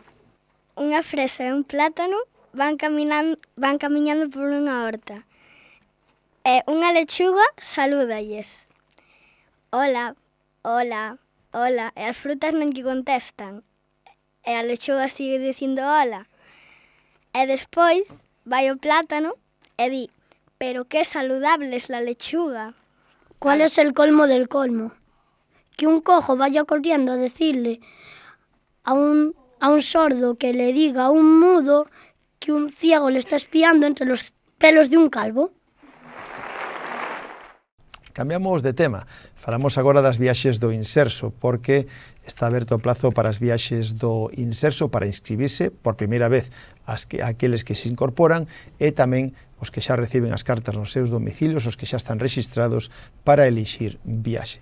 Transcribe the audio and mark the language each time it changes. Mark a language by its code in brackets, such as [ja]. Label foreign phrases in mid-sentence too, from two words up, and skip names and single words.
[gl] Unha fresa e un plátano van camiñando por unha horta. E unha lechuga salúdalles. Hola, hola, hola. E as frutas non lle contestan. E a lechuga sigue dicindo hola. E despois vai o plátano e di, [es] pero que saludable es la lechuga. ¿Cuál es el colmo del colmo? Que un cojo vaya corriendo a decirle a un sordo que le diga a un mudo que un ciego le está espiando entre los pelos de un calvo. [gl] Cambiamos de tema. Falamos agora das viaxes do Inserso, porque está aberto o plazo para as viaxes do Inserso para inscribirse por primeira vez aqueles que se incorporan e tamén os que xa reciben as cartas nos seus domicilios, os que xa están rexistrados para elixir viaxe.